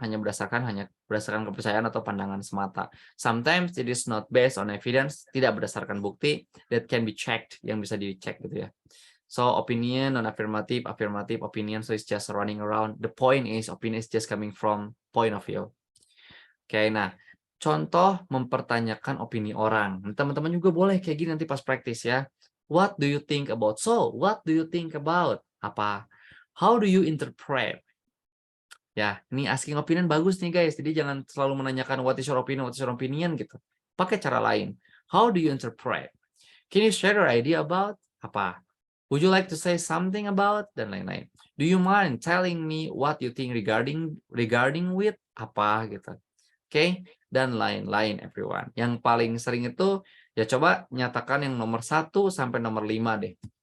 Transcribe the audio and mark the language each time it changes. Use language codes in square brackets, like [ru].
[id] Hanya berdasarkan kepercayaan atau pandangan semata. [en] Sometimes it is not based on evidence, [id] tidak berdasarkan bukti [en] that can be checked, [id] yang bisa dicek gitu ya. [en] So opinion, non-affirmative, affirmative opinion, so it's just running around. The point is opinion is just coming from point of view. [id] Oke, nah contoh mempertanyakan opini orang. Teman-teman juga boleh kayak gini nanti pas praktis ya. [en] What do you think about? So, what do you think about? Apa? How do you interpret? Ya, ini asking opinion bagus nih guys. [id] Jadi jangan selalu menanyakan [en] what is your opinion [id] gitu. Pakai cara lain. [en] How do you interpret? Can you share your idea about? Apa? Would you like to say something about? Dan lain-lain. Do you mind telling me what you think regarding with? [id] Apa gitu. Oke? Dan lain-lain everyone. Yang paling sering itu Ya coba nyatakan yang nomor 1 sampai nomor 5 deh.